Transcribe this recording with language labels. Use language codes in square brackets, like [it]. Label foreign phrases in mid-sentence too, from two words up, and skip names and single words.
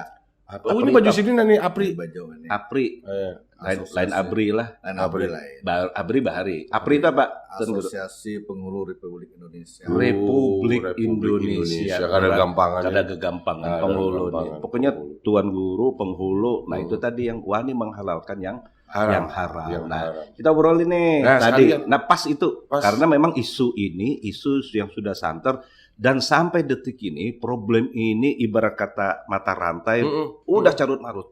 [id] Oh ini baju Sidin nih Apri. Baju ini. APRI. Lain ABRI lah. Abri lain. ABRI Bahari. APRI itu apa? Tuan Guru? Asosiasi Penghulu Republik Indonesia. Republik Indonesia. [bjn] Kada gampangan. Kada kegampangan [id] Ada penghulu nih. kegampangan. Pokoknya Tuan Guru penghulu. Nah itu tadi yang wani menghalalkan yang haram. Yang Nah haram. kita obrol ini Nah, tadi. sekalian. Nah pas itu Pas. karena memang isu ini isu yang sudah santer dan sampai detik ini problem ini ibarat kata mata rantai udah carut marut.